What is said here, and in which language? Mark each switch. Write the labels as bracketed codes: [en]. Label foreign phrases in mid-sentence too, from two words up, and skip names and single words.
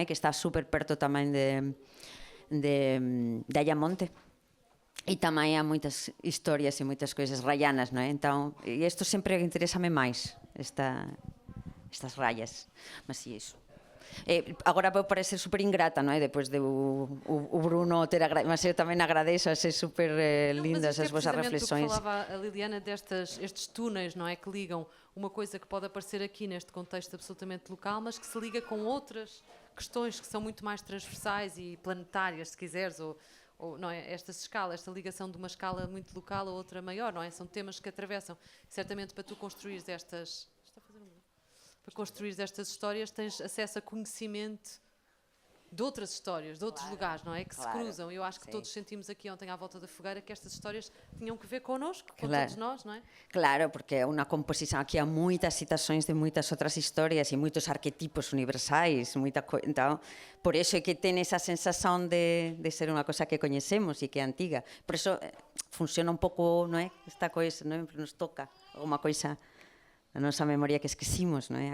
[gl] Que está super perto tamén de Ayamonte. E tamén há moitas historias e moitas coisas rayanas, non é? Entón, e isto sempre interésame máis, estas rayas. Mas sí, iso. Agora vou parecer super ingrata, non é? [pt] Depois de o Bruno ter agradecido, mas eu tamén agradeço a ser super lindas as vosas reflexões. Falava a Liliana estes túneis, não é? Que ligam uma coisa que pode aparecer aqui neste contexto absolutamente local, mas que se liga com outras questões que são muito mais transversais e planetárias, se quiseres, ou não é? Esta ligação de uma escala muito local a outra maior, não é? São temas que atravessam. Certamente para tu construires estas histórias tens acesso a conhecimento de outras histórias, de outros lugares, não é? Que se cruzam. Eu acho que todos sentimos aqui ontem à volta da fogueira que estas histórias tinham que ver connosco, com todos nós, não é? [gl] Claro, porque é unha composición, aquí há moitas citações de moitas outras historias e moitos arquetipos universais, então, por eso é que ten esa sensación de ser unha cosa que coñecemos e que é antiga. Por eso funciona un pouco, non é? Esta coisa, non é? Nos toca alguma coisa a nosa memoria que esquecimos, non é?